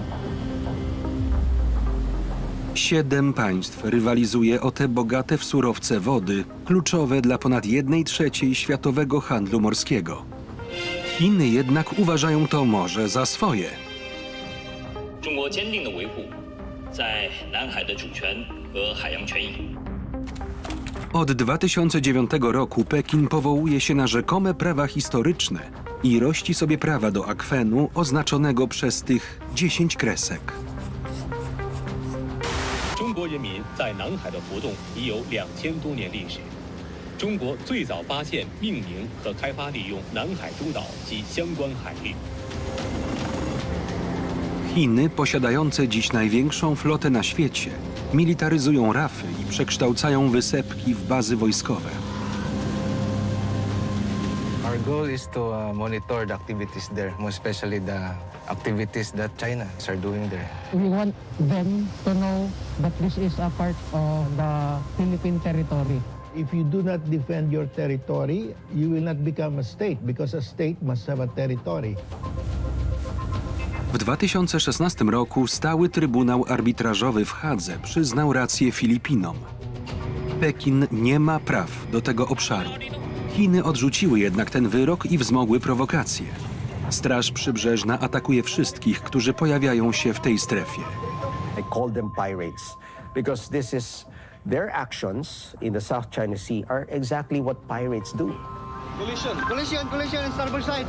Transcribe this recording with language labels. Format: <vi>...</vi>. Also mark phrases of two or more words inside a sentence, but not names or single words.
<pl>7 państw rywalizuje o te bogate w surowce wody, kluczowe dla ponad 1/3 światowego handlu morskiego. Chiny jednak uważają to morze za swoje.</pl> <zh>中国坚定地维护在南海的主权和海洋权益。</zh> <pl>Od 2009 roku Pekin powołuje się na rzekome prawa historyczne i rości sobie prawa do akwenu oznaczonego przez tych 10 kresek.</pl> <zh>中国人民在南海的活动已有2000多年历史。中国最早发现、命名和开发利用南海诸岛及相关海域。</zh> <pl>Chiny, posiadające dziś największą flotę na świecie, militaryzują rafy i przekształcają wysepki w bazy wojskowe.</pl> <en>Our goal is to monitor the activities there, more especially the activities that China are doing there. We want them to know that this is a part of the Philippine territory. If you do not defend your territory, you will not become a state because a state must have a territory.</en> <pl>W 2016 roku stały Trybunał Arbitrażowy w Hadze przyznał rację Filipinom. Pekin nie ma praw do tego obszaru. Chiny odrzuciły jednak ten wyrok i wzmogły prowokacje. Straż Przybrzeżna atakuje wszystkich, którzy pojawiają się w tej strefie.</pl> <en>I call them pirates because this is their actions in the South China Sea are exactly what pirates do. Collision, starboard side.</en>